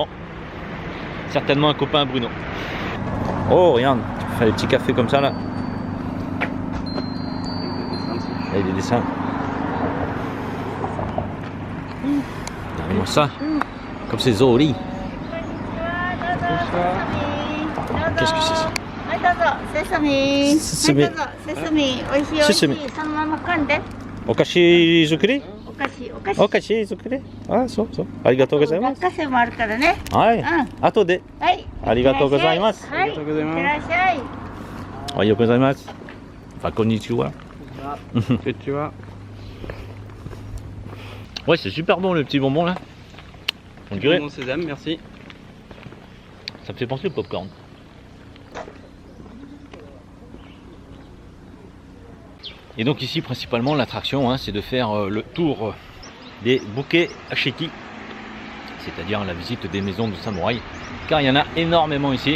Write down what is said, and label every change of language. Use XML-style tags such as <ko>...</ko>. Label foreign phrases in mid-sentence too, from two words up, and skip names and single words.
<fr>Certainement un copain à Bruno. Oh regarde, tu peux faire des petits cafés comme ça là. Il y a des dessins. Regardez-moi ça. Comme c'est Zori. Qu'est-ce que c'est ça?</fr> <en>Sesame. Sesame.</en> <ja>お菓子作り? 菓子、お菓子。お菓子作れ。あ、そうそう。ありがとうございます。落花生もあるからね。はい。うん。後で。はい。ありがとうございます。はい。ありがとうございますいってらっしゃい。おはようございます。 Enfin, konnichiwa.</ja> <fr>Tu vois. Ouais, c'est super bon le petit bonbon là. On dirait. Bon sésame, merci. Ça me fait penser au popcorn. Et donc ici principalement l'attraction c'est de faire le tour des bouquets Ashiki, c'est-à-dire la visite des maisons de samouraïs, car il y en a énormément ici.</fr>